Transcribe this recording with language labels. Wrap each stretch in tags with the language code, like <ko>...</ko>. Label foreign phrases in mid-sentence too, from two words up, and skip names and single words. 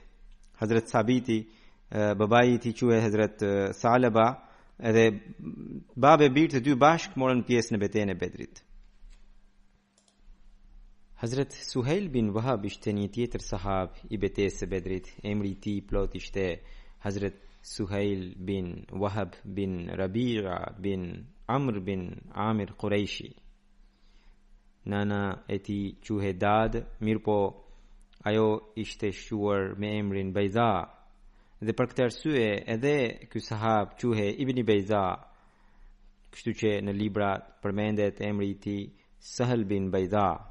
<sq>Hazrat Sabiti, babai i tij quhej Hazrat Salaba, edhe babë e birë të dy bashkë morën pjesë në betejën e Bedrit. Hazret Suhail bin Wahab ishte një tjetër sahab I betesë së Bedrit. Emri I tij plot ishte Hazret Suhail bin Wahab bin Rabi'a bin Amr bin Amir Quraishi. Nana e tij quhej Dad, mirëpo ajo ishte shquar me emrin Bejza. Dhe për këtë arsye edhe ky sahab quhej Ibn Bejza. Kështu që në libra përmendet emri I tij Sahel bin Bejza.</sq>